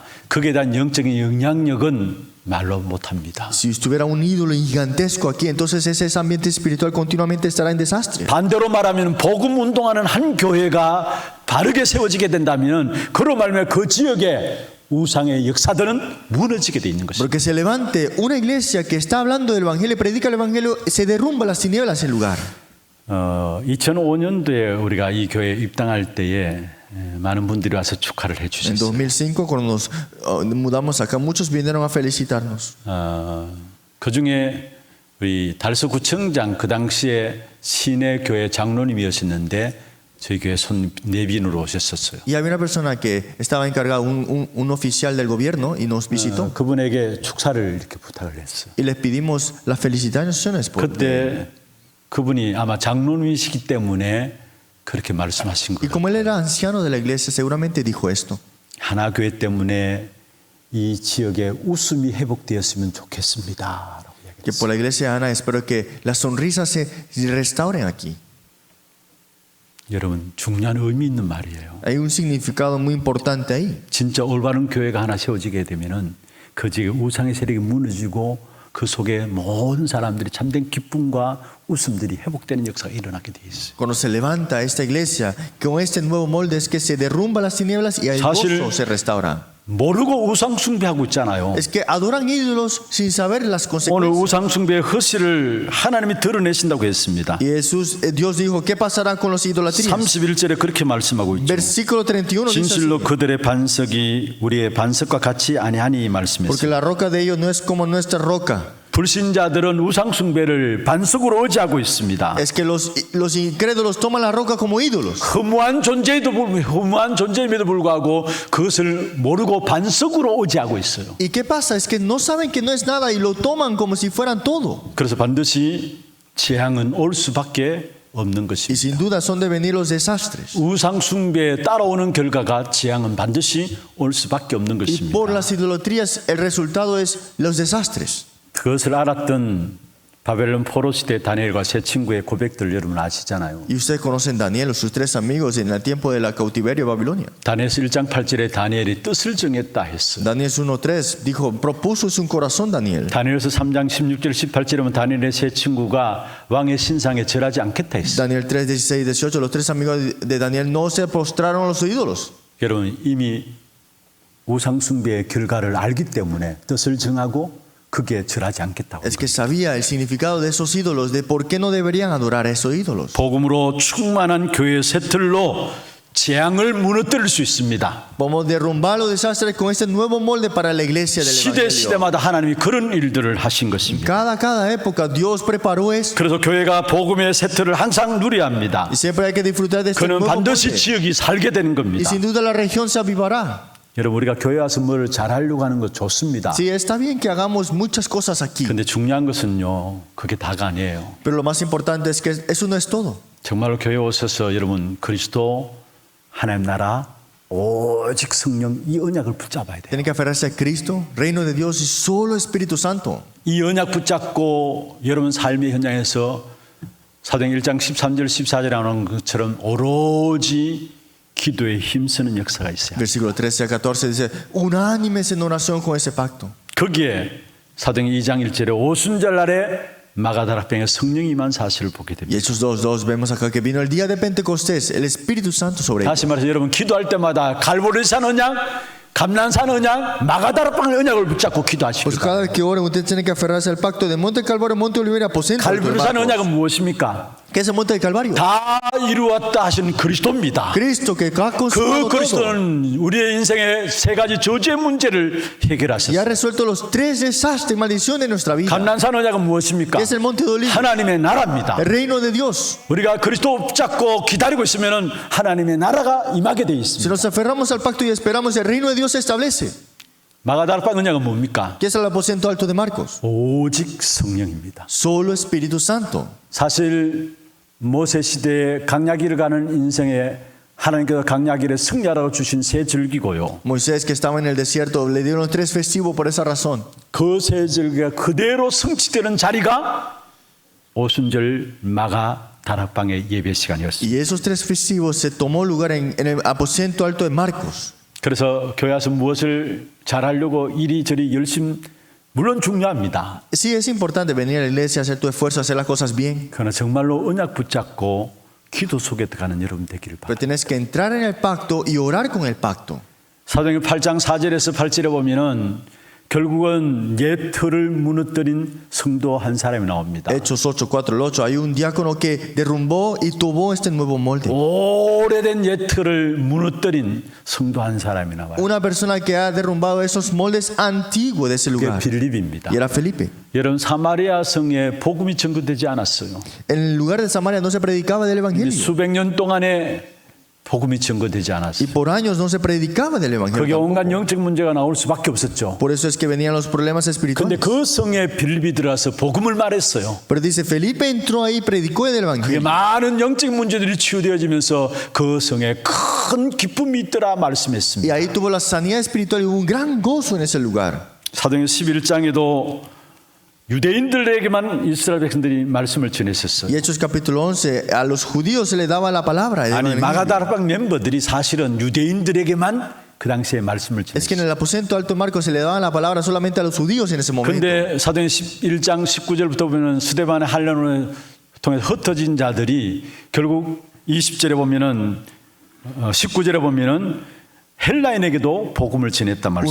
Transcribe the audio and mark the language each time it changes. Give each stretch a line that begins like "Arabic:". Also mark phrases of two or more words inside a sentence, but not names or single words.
Korean: 거기에 대한 영적인 영향력은 말로 못합니다.
Spanish: Si estuviera un ídolo gigantesco aquí, entonces ese ambiente espiritual continuamente estará en desastre.
Korean: 반대로 말하면 복음 운동하는 한 교회가 바르게 세워지게 된다면 그로 말미암아 그 지역에 우상의 역사들은 무너지게 돼 있는 것입니다.
Spanish: Porque se levante una iglesia que está hablando del Evangelio, predica el Evangelio, se derrumba las tinieblas en lugar.
Korean: 2005년도에 우리가 이 교회에 입당할 때에 많은 분들이 와서 축하를 해
Spanish: En
Korean: 주셨어요.
Spanish: 2005, cuando nos mudamos acá, muchos vinieron a felicitarnos.
Korean: 그 중에 우리 달서구청장 그 당시에 시내 교회 장로님이었었는데 저희 교회 손 내빈으로 오셨었어요.
Spanish: Y había una persona que estaba encargada, un oficial del gobierno, y nos visitó.
Korean: 그분에게 축사를 이렇게 부탁을 했어요.
Spanish: Y les pedimos las felicitaciones por
Korean: 그때 그분이 아마 장로님이시기 때문에 그렇게 말씀하신
Spanish: Y
Korean: 거예요.
Spanish: como él era anciano de la iglesia, seguramente dijo esto.
Korean: 하나 교회 때문에 이 지역에 웃음이 회복되었으면 좋겠습니다. 라고
Spanish: Que por la iglesia Ana espero que las sonrisas se restauren aquí.
Korean: 여러분 중요한 의미 있는 말이에요.
Spanish: Hay un significado muy importante ahí.
Korean: 진짜 올바른 교회가 하나 세워지게 되면은 그 지역에 우상의 세력이 무너지고 그 속에 모든 사람들이 참된 기쁨과 웃음들이 회복되는 역사가 일어나게 돼 있어요.
Spanish: Cuando se levanta esta iglesia, con este nuevo molde es que se derrumba las tinieblas y el
Korean: 사실-
Spanish: gozo se restaura.
Korean: 모르고 우상 숭배하고 있잖아요.
Spanish: Es que adoran ídolos sin saber las
Korean: 오늘
Spanish: consecuencias.
Korean: 우상 숭배의 허실을 하나님이 드러내신다고 했습니다.
Spanish: Y Jesús, Dios dijo, ¿qué pasará con los idolatrías?
Korean: 31절에 그렇게 말씀하고 있죠.
Spanish: Versículo 31 dice así,
Korean: 진실로 그들의 반석이 우리의 반석과 같이 아니하니
Spanish: porque
Korean: 말씀했어요.
Spanish: la roca de ellos no es como nuestra roca.
Korean: 불신자들은 우상 숭배를 반석으로 의지하고 있습니다.
Spanish: Es que los incrédulos toman la roca como ídolos.
Korean: 허무한 존재임에도 불구하고 그것을 모르고 반석으로 의지하고 있어요.
Spanish: ¿Y qué pasa? Es que no saben que no es nada y lo toman como si fueran todo.
Korean: 그래서 반드시 재앙은 올 수밖에 없는
Spanish: Y
Korean: 것입니다.
Spanish: sin duda son de venir los desastres.
Korean: 우상 숭배에 따라오는 결과가 재앙은 반드시 올 수밖에 없는
Spanish: Y
Korean: 것입니다.
Spanish: por las idolatrías el resultado es los desastres.
Korean: 그것을 알았던 바벨론 포로 시대 다니엘과 세 친구의 고백들 여러분 아시잖아요.
Spanish: Y ustedes conocen Daniel, sus tres amigos en el tiempo de la cautiverio de Babilonia.
Korean: 다니엘서 1장 8절에 다니엘이 뜻을 정했다 했어요.
Spanish: Daniel 1:3 dijo, propuso en su corazón Daniel.
Korean: 다니엘서 3장 16절 18절에 보면 다니엘의 세 친구가 왕의 신상에 절하지 않겠다 했어요.
Spanish: Daniel 3:16, 18, los tres amigos de Daniel no se postraron a los ídolos.
Korean: 여러분 이미 우상 숭배의 결과를 알기 때문에 뜻을 정하고 그게 절하지 않겠다고.
Spanish: Es que sabía el significado de esos ídolos, de por qué no deberían adorar a esos ídolos.
Korean: 복음으로 충만한 교회 새틀로 재앙을 무너뜨릴 수 있습니다.
Spanish: Vamos a derrumbar los desastres con este nuevo molde para la iglesia del
Korean: 시대
Spanish: Evangelio.
Korean: 시대마다 하나님이 그런 일들을 하신 것입니다.
Spanish: Cada época Dios preparó esto.
Korean: 그래서 교회가 복음의 새틀을 항상 누려야 합니다.
Spanish: Y siempre hay que disfrutar de este
Korean: 그는
Spanish: nuevo
Korean: 반드시
Spanish: molde.
Korean: 지역이 살게 되는
Spanish: Y
Korean: 겁니다.
Spanish: sin duda la región se avivará.
Korean: 여러분 우리가 교회 와서 뭘 잘하려고 하는 거 좋습니다.
Spanish: Sí, está bien que hagamos muchas cosas aquí.
Korean: 근데 중요한 것은요 그게 다가 아니에요.
Spanish: Pero lo más importante es que eso no es todo.
Korean: 정말로 교회 오셔서 여러분 그리스도 하나님 나라 오직 성령 이 언약을 붙잡아야 돼요.
Spanish: Tienen que aferrarse a Cristo, reino de Dios y solo Espíritu Santo.
Korean: 이 언약 붙잡고 여러분 삶의 현장에서 사도행 1장 13절 14절에 나오는 것처럼 오로지 기도에 힘쓰는 역사가 있어요.
Spanish: Versículo 13 a 14 dice, unánimes en oración con ese pacto.
Korean: 거기에 사도행 2장 1절에 오순절 날에 마가다락방에 성령이 임한 사실을 보게
Spanish: Y
Korean: 됩니다.
Spanish: Hechos 2:2 vemos acá que vino el día de Pentecostés, el Espíritu Santo sobre ellos.
Korean: 다시 말해서 여러분 기도할 때마다 갈보리산 언약, 감난산 언약, 마가다락방 언약을 붙잡고 기도하시기
Spanish: Pues cada vez
Korean: 바랍니다.
Spanish: que oren, ustedes tienen que aferrarse al pacto de Monte Calvario, Monte Olivera, aposento. alto de
Korean: 갈보리산
Spanish: Marcos.
Korean: 언약은 무엇입니까?
Spanish: ¿Qué es el Monte del Calvario?
Korean: 다 이루었다 하시는 그리스도입니다.
Spanish: Cristo que ha
Korean: 그
Spanish: consumado todo
Korean: 그리스도는 우리의 인생의 세 가지 저주의 문제를
Spanish: y ha
Korean: 해결하셨어요.
Spanish: resuelto los tres desastres y maldiciones de nuestra vida.
Korean: 감난산 언약은 무엇입니까?
Spanish: ¿Qué es el Monte de Oliva?
Korean: 하나님의 나라입니다.
Spanish: El reino de Dios.
Korean: 우리가 그리스도 붙잡고 기다리고 있으면 하나님의 나라가 임하게 되어
Spanish: Si
Korean: 있습니다.
Spanish: nos aferramos al pacto y esperamos, el reino de Dios se establece.
Korean: 마가다락방 언약은 뭡니까?
Spanish: ¿Qué es el aposento alto de Marcos?
Korean: 오직 성령입니다.
Spanish: Solo Espíritu Santo.
Korean: 사실 모세 시대에 강야기를 가는 인생에 하나님께서 강야기를 승리하라고 주신 세 절기고요.
Spanish: Moisés, que estaba en el desierto, le dieron 3 festivos por esa razón.
Korean: 그 세 절기가 그대로 성취되는 자리가 오순절 마가다락방의 예배 시간이었습니다.
Spanish: Y esos 3 festivos se tomó lugar en el aposento alto de Marcos.
Korean: 그래서 교회 와서 무엇을 잘하려고 이리저리 열심 물론 중요합니다.
Spanish: Sí, es importante venir a la iglesia, hacer tu esfuerzo, hacer las cosas bien.
Korean: 그러나 정말로 언약 붙잡고 기도 속에 들어가는 여러분 되기를
Spanish: Pero
Korean: 바랍니다.
Spanish: tienes que entrar en el pacto y orar con el pacto.
Korean: 사도행전 8장 4절에서 8절에 보면은 결국은 옛 틀을 무너뜨린 성도 한 사람이 나옵니다.
Spanish: Hechos 8, 4 al 8. Hay un diácono que derrumbó y tuvo este nuevo molde.
Korean: 오래된 옛 틀을 무너뜨린 성도 한 사람이 나와요.
Spanish: Una persona que ha derrumbado esos moldes antiguos de ese
Korean: 그게
Spanish: lugar.
Korean: 빌립입니다.
Spanish: Y era Felipe.
Korean: 여러분 사마리아 성에 복음이 전거되지 않았어요.
Spanish: En el lugar de Samaria no se predicaba del evangelio.
Korean: 수백 년 동안에 복음이 전거되지
Spanish: Y
Korean: 않았어요.
Spanish: por años no se predicaba del
Korean: 그게
Spanish: evangelio.
Korean: 온갖
Spanish: tampoco.
Korean: 영적 문제가 나올 수밖에 없었죠.
Spanish: Por eso es que venían los problemas
Korean: 근데
Spanish: espirituales.
Korean: 그 성에 빌립이 들어와서 복음을 말했어요.
Spanish: Pero dice, Felipe entró ahí y predicó del
Korean: 그게
Spanish: evangelio.
Korean: 많은 영적 문제들이 치유되어지면서 그 성에 큰 기쁨이 있더라
Spanish: Y
Korean: 말씀했습니다.
Spanish: ahí tuvo la sanidad espiritual y hubo un gran gozo en ese lugar.
Korean: 사도행전 11장에도 유대인들에게만 이스라엘 백성들이 말씀을 전했었어요.
Spanish: Y Hechos capítulo 11, a los judíos se les daba la palabra. del
Korean: 아니
Spanish: evangelio.
Korean: 마가다락방 멤버들이 사실은 유대인들에게만 그 당시에 말씀을
Spanish: Es que en
Korean: 전했어요.
Spanish: el aposento alto de Marcos se le daban la palabra solamente a los judíos en ese momento.
Korean: 근데 사도행전 11장 19절부터 보면 스데반의 환란을 통해 흩어진 자들이 결국 20절에 보면은 19절에 보면은 헬라인에게도 복음을 전했단 말씀.